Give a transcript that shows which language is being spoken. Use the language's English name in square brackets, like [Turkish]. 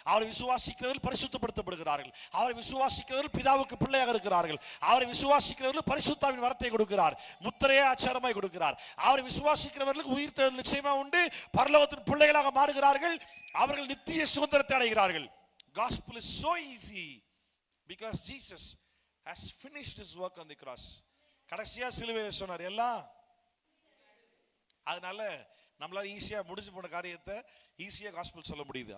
[Tamil] அவரை விசுவாசிக்கிறவர்கள் பரிசுத்தப்படுத்தப்படுகிறார்கள். அவரை விசுவாசிக்கிறவர்கள் பிதாவுக்கு பிள்ளையாக இருக்கிறார்கள். அவரை விசுவாசிக்கிறவர்கள் பரிசுத்தாவின் வரத்தை கொடுக்கிறார், முத்திரையை ஆச்சாரமாய் கொடுக்கிறார். அவரை விசுவாசிக்கிறவர்களுக்கு உயிர் தெழுதல் நிச்சயமா உண்டு, பரலோகத்தின் பிள்ளைகளாக மாறுகிறார்கள். அவர்கள் நித்திய சுதந்திரத்தை அடைகிறார்கள். [English] Gospel is so easy because Jesus has finished his work on the cross. [Tamil] கடைசியா சிலுவையில் சொன்னார் எல்லாம். அதனால நம்மளால ஈஸியா முடிஞ்சு போன காரியத்தை ஈஸியா காஸ்பல் சொல்ல முடியுது.